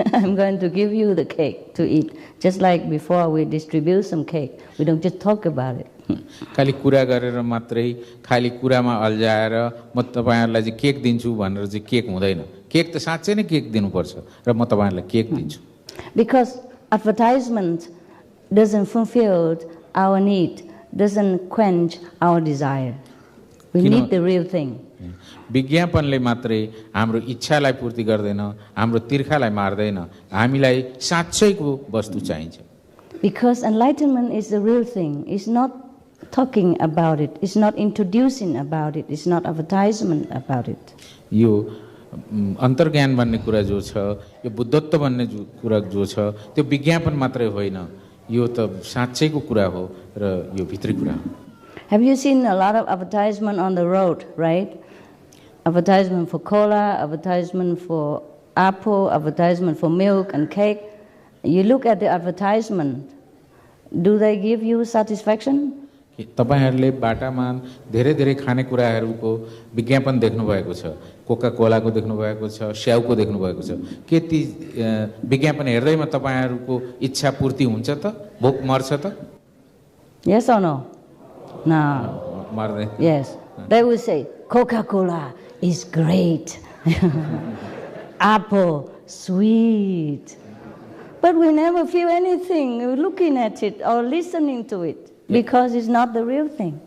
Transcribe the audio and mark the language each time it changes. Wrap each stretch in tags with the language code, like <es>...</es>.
<en>I'm going to give you the cake to eat. Just like before we distribute some cake. We don't just talk about it.</en> <ne>खाली कुरा गरेर मात्रै खाली कुरामा अल्झाएर म तपाईहरुलाई चाहिँ केक दिन्छु भनेर चाहिँ केक हुँदैन। केक त साच्चै नै केक दिनुपर्छ र म तपाईहरुलाई केक दिन्छु।</ne> <en>Because advertisement doesn't fulfill our need, doesn't quench our desire. We need the real thing.</en> <ne>विज्ञापनले मात्रै हाम्रो इच्छालाई पूर्ति गर्दैन, हाम्रो तिर्खालाई मार्दैन, हामीलाई साच्चैको वस्तु चाहिन्छ।</ne> <en>Because enlightenment is the real thing. It's not talking about it. It's not introducing about it. It's not advertisement about it.</en> <ne>यो अन्तर्ज्ञान भन्ने कुरा जो छ, यो बुद्धत्व भन्ने कुरा जो छ, त्यो विज्ञापन मात्रै होइन, यो त साच्चैको कुरा हो र यो भित्री कुरा हो।</ne> <en>Have you seen a lot of advertisement on the road, right? Advertisement for cola, advertisement for apple, advertisement for milk and cake. You look at the advertisement. Do they give you satisfaction?</en> <ne>तपाईहरुले बाटामा धेरै धेरै खानेकुराहरुको विज्ञापन देख्नु भएको छ। Coca कोलाको देख्नु भएको छ, स्याउको देख्नु भएको छ। के ती विज्ञापन हेर्दैमा तपाईहरुको इच्छा पूर्ति हुन्छ त? भोक मर्छ त?</ne> <en>Yes or no? No.</en> <ne>मर्दैन।</ne> <en>Yes. They will say Coca-Cola is great. apple, sweet. But we never feel anything looking at it or listening to it because it's not the real thing.</en>